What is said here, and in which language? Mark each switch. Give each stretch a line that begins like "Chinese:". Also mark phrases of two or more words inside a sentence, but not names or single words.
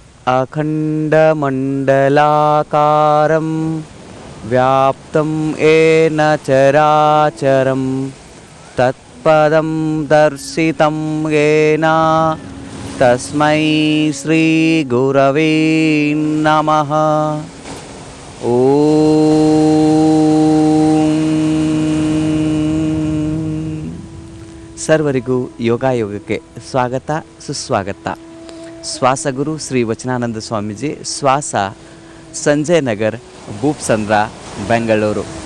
Sanskrit: अखण्डमण्डलाकारं व्याप्तं येन चराचरं तत्पदं दर्शितं येन तस्मै श्रीगुरवे नमः।
Kannada: ಸರ್ವರಿಗೂ ಯೋಗಾಯೋಗಕ್ಕೆ ಸ್ವಾಗತ ಸುಸ್ವಾಗತ. ಶ್ವಾಸಗುರು ಶ್ರೀ ವಚನಾನಂದ ಸ್ವಾಮೀಜಿ, ಶ್ವಾಸ, ಸಂಜಯ್ ನಗರ್, ಭೂಪ್ಸಂದ್ರ, ಬೆಂಗಳೂರು.